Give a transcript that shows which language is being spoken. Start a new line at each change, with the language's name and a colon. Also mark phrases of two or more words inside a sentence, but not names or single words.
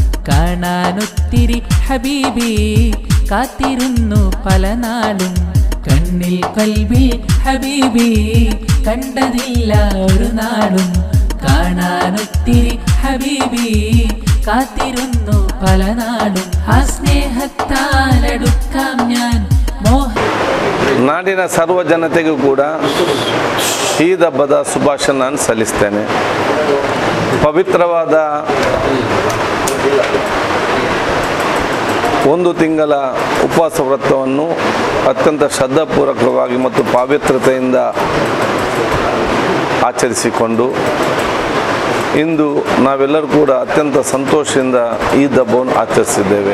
Malayalam: കാണാനൊത്തിരി ഹബീബി കാത്തിരുന്നു പല നാളും കണ്ണിൽ കൽബിൽ ഹബീബി കണ്ടതില്ല ഒരു നാളും കാണാനൊത്തിരി ഹബീബി കാത്തിരുന്നു പല നാളും ആ സ്നേഹത്താലടുക്കാം ഞാൻ
Kannada: ನಾಡಿನ ಸರ್ವ ಜನತೆಗೂ ಕೂಡ ಈದ್ ಹಬ್ಬದ ಶುಭಾಶಯ ನಾನು ಸಲ್ಲಿಸ್ತೇನೆ. ಪವಿತ್ರವಾದ ಒಂದು ತಿಂಗಳ ಉಪವಾಸ ವ್ರತವನ್ನು ಅತ್ಯಂತ ಶ್ರದ್ಧಾಪೂರ್ವಕವಾಗಿ ಮತ್ತು ಪವಿತ್ರತೆಯಿಂದ ಆಚರಿಸಿಕೊಂಡು ಇಂದು ನಾವೆಲ್ಲರೂ ಕೂಡ ಅತ್ಯಂತ ಸಂತೋಷದಿಂದ ಈದ್ ಹಬ್ಬವನ್ನು ಆಚರಿಸಿದ್ದೇವೆ.